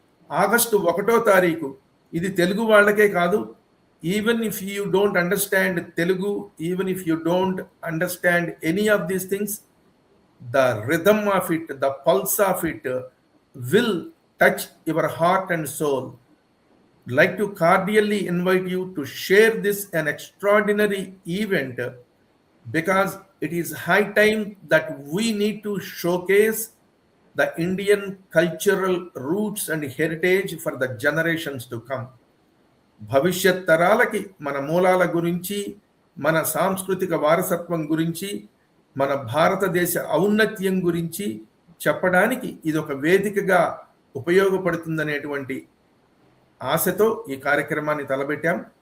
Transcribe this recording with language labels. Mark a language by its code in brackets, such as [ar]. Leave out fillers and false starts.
[te] August 1వ తారీఖు ఇది తెలుగు వాళ్ళకే కాదు, [en] Even if you don't understand Telugu, even if you don't understand any of these things, the rhythm of it, the pulse of it will touch your heart and soul. Like to cordially invite you to share this an extraordinary event, because it is high time that we need to showcase the Indian cultural roots and heritage for the generations to come. [te] భవిష్యత్ తరాలకి మన మూలాల గురించి, మన సాంస్కృతిక వారసత్వం గురించి, మన భారతదేశ ఔన్నత్యం గురించి చెప్పడానికి ఇది ఒక వేదికగా ఉపయోగపడుతుందనేటువంటి ఆశతో ఈ కార్యక్రమాన్ని తలపెట్టాం.